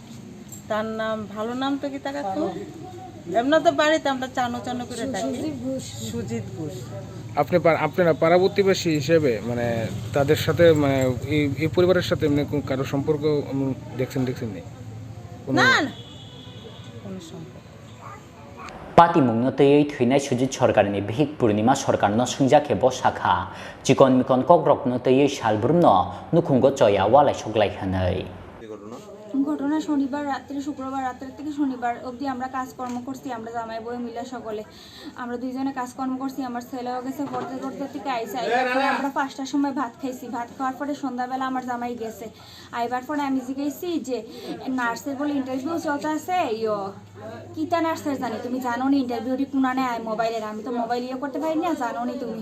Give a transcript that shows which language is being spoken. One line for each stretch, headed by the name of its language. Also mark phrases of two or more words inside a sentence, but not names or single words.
Bangla: তার নাম, ভালো নাম তো কি তাকা তো, এমন তো বাড়িতে আমরা চানো চানো করে ডাকি, সুজিত ঘোষ। আপনারা পাড়া প্রতিবেশী হিসেবে মানে তাদের সাথে মানে এই পরিবারের সাথে এমনি কারো সম্পর্ক দেখছেন নি? না না, কোনো সম্পর্ক।
Kok Borok: पातिमुंगनो तयै थैनाय सुजित सरकारनि भिक पूर्णिमा सरकारनो संजाखे ब शाखा चिकन मिकन कग्रकनो तयै सालब्रुमनो नुखुंगो चया वालाय सग्लाय हनै
Bangla: ঘটনা শনিবার রাত্রে, শুক্রবার রাত্রের থেকে শনিবার অবধি আমরা কাজকর্ম করছি, আমরা জামাই বউ মিলে সকলে আমরা দুইজনে কাজকর্ম করছি। আমার ছেলেও গেছে পড়তে পড়তে থেকে আইসে, আমরা 5টার সময় ভাত খাইছি। ভাত খাওয়ার পরে সন্ধ্যাবেলা আমার জামাই গেছে, আইবার পরে আমি জিজ্ঞেসি যে নার্সের বলে ইন্টারভিউ চলতে আছে, কিতা নার্সের জানি, তুমি জানো নি ইন্টারভিউটি কোনানে আয় মোবাইলের, আমি তো মোবাইল ইয়ে করতে পারি না, জানো নি তুমি?